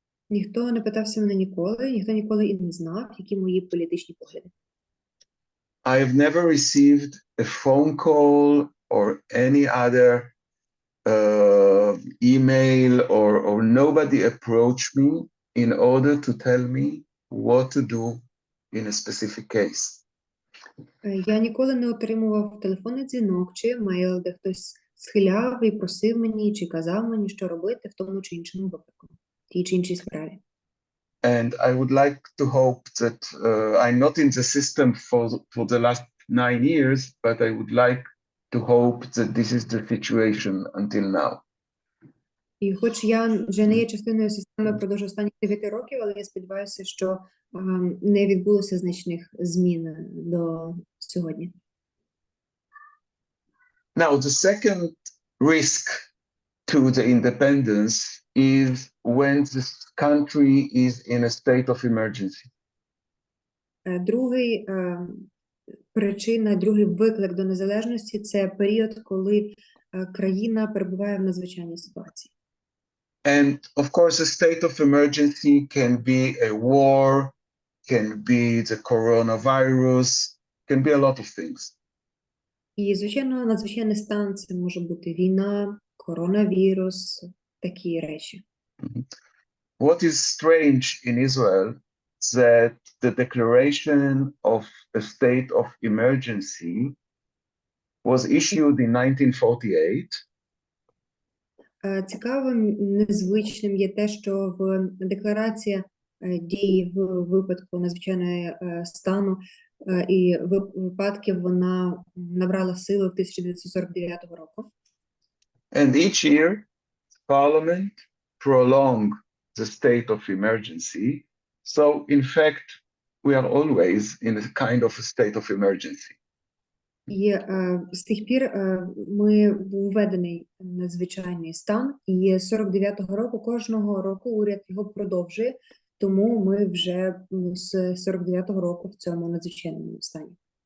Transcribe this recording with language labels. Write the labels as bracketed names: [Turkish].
[Ukrainian] Ніхто не питався мене ніколи, ніхто ніколи і не знав, які мої політичні погляди. [English] I've never received a phone call or any other email or nobody approached me in order to tell me what to do in a specific case. [Ukrainian] Я ніколи не отримував телефонний дзвінок чи мейл, де хтось схиляв і просив мені, чи казав мені, що робити в тому чи іншому випадку, в тій чи іншій справі. [English] And I would like to hope that I'm not in the system for the last 9 years, but I would like to hope that this is the situation until now. [Ukrainian] І хоч я вже не є частиною системи впродовж останніх 9 років, але я сподіваюся, що не відбулося значних змін до сьогодні. [English] Now, the second risk to the independence is when this country is in a state of emergency. [Ukrainian] Другий причина, другий виклик до незалежності – це період, коли країна перебуває в надзвичайній ситуації. [English] And of course, a state of emergency can be a war, can be the coronavirus, can be a lot of things. [Ukrainian] І, звичайно, надзвичайний стан – це може бути війна, коронавірус, такі речі. [English] What is strange in Israel is that the declaration of a state of emergency was issued in 1948. [Ukrainian] Цікавим, незвичним є те, що в декларація дій в випадку надзвичайного стану і випадків вона набрала силу в 1949 року. [English] And each year, Parliament prolonged the state of emergency. So, in fact, we are always in a kind of a state of emergency. [Ukrainian] І з тих пір ми був введений надзвичайний стан, і з 49-го року, кожного року уряд його продовжує, тому ми вже з 49-го року в цьому надзвичайному стані.